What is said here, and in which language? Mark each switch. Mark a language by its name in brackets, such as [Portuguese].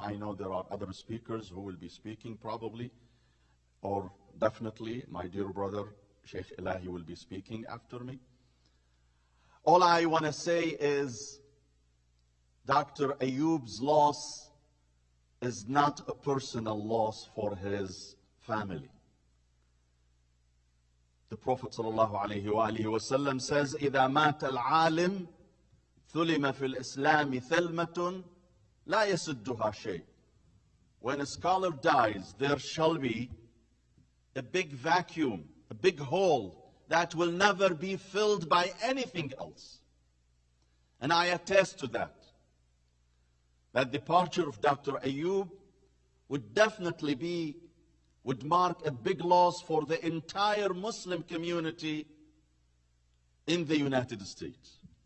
[English] I know there are other speakers who will be speaking probably, or definitely my dear brother, Sheikh Ilahi, will be speaking after me. All I want to say is Dr. Ayoub's loss is not a personal loss for his family. The Prophet ﷺ says, [Arabic] إِذَا مَاتَ الْعَالِمُ ثُلِمَ فِي الْإِسْلَامِ ثَلْمَةٌ لَا يَسُدُّهَا شَيْءٌ. [English] When a scholar dies, there shall be a big vacuum, a big hole that will never be filled by anything else. And I attest to that. That departure of Dr. Ayoub would definitely would mark a big loss for the entire Muslim community in the United States.